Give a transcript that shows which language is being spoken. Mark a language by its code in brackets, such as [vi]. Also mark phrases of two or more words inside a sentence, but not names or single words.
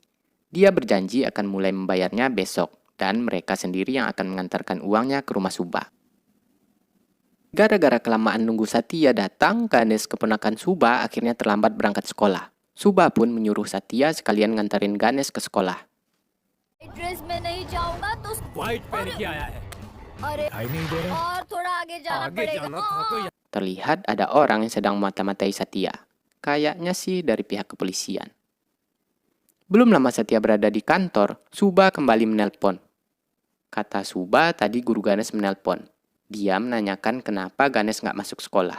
[id] Dia berjanji akan mulai membayarnya besok, dan mereka sendiri yang akan mengantarkan uangnya ke rumah Suba. Gara-gara kelamaan nunggu Satya datang, Ganesh keponakan Suba akhirnya terlambat berangkat sekolah. Suba pun menyuruh Satya sekalian ngantarin Ganesh ke sekolah. [hi] ड्रेस में नहीं जाऊंगा तो व्हाइट पहन के आया है अरे दिखाई नहीं दे रहा और थोड़ा आगे जाना आगे पड़ेगा जाना था तो [id] Terlihat ada orang yang sedang mata-matai Satya. Kayaknya sih dari pihak kepolisian. Belum lama Satya berada di kantor, Suba kembali menelpon. Kata Suba, tadi guru Ganesh menelpon. Dia menanyakan kenapa Ganesh nggak masuk sekolah.